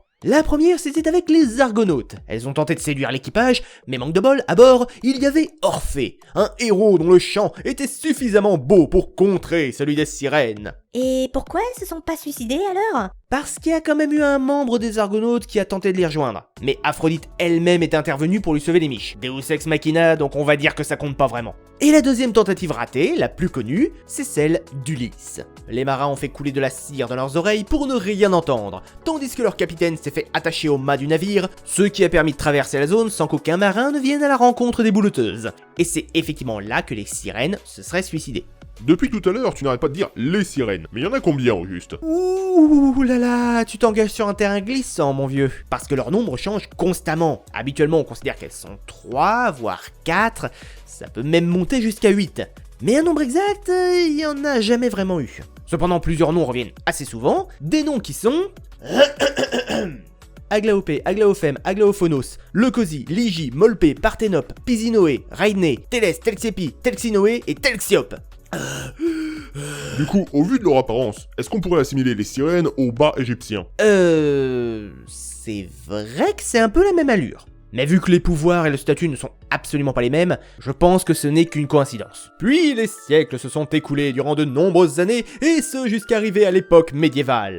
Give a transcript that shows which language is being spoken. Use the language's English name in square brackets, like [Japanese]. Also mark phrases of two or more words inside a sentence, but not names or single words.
[French] La première, c'était avec les Argonautes. Elles ont tenté de séduire l'équipage, mais manque de bol, à bord, il y avait Orphée, un héros dont le chant était suffisamment beau pour contrer celui des sirènes. Et pourquoi elles se sont pas suicidées alors? Parce qu'il y a quand même eu un membre des Argonautes qui a tenté de les rejoindre. Mais Aphrodite elle-même est intervenue pour lui sauver les miches. [Latin] Deus ex machina, [French] donc on va dire que ça compte pas vraiment. Et la deuxième tentative ratée, la plus connue, c'est celle d'Ulysse. Les marins ont fait couler de la cire dans leurs oreilles pour ne rien entendre, tandis que leur capitaine s'est fait attacher au mât du navire, ce qui a permis de traverser la zone sans qu'aucun marin ne vienne à la rencontre des bouloteuses. Et c'est effectivement là que les sirènes se seraient suicidées. Depuis tout à l'heure, tu n'arrêtes pas de dire les sirènes. Mais il y en a combien au juste? Ouh là là, tu t'engages sur un terrain glissant, mon vieux. Parce que leur nombre change constamment. Habituellement, on considère qu'elles sont 3, voire 4. Ça peut même monter jusqu'à 8. Mais un nombre exact, il n'y en a jamais vraiment eu. Cependant, plusieurs noms reviennent assez souvent. Des noms qui sont... Aglaopé, Aglaophème, Aglaophonos, Leucosie, Lygie, Molpé, Parthénope, Pisinoé, Rainé, Télès, Telxiepi, Telxinoé et Telxiope. Du coup, au vu de leur apparence, est-ce qu'on pourrait assimiler les sirènes aux bas égyptiens? C'est vrai que c'est un peu la même allure. Mais vu que les pouvoirs et le statut ne sont absolument pas les mêmes, je pense que ce n'est qu'une coïncidence. Puis les siècles se sont écoulés durant de nombreuses années, et ce jusqu'à arriver à l'époque médiévale.